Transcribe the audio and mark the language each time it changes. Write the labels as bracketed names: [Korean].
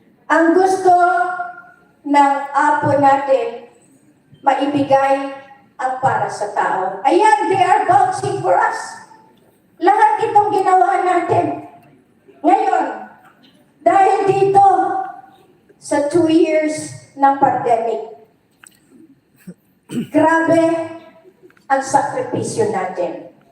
[Filipino] Ang gusto ng apo natin, maibigay ang para sa tao. [English] Ayan, they are vouching for us. [Filipino] Lahat itong ginawa natin. Ngayon, dahil dito sa 2 years ng pandemic, grabe ang sakripisyo natin.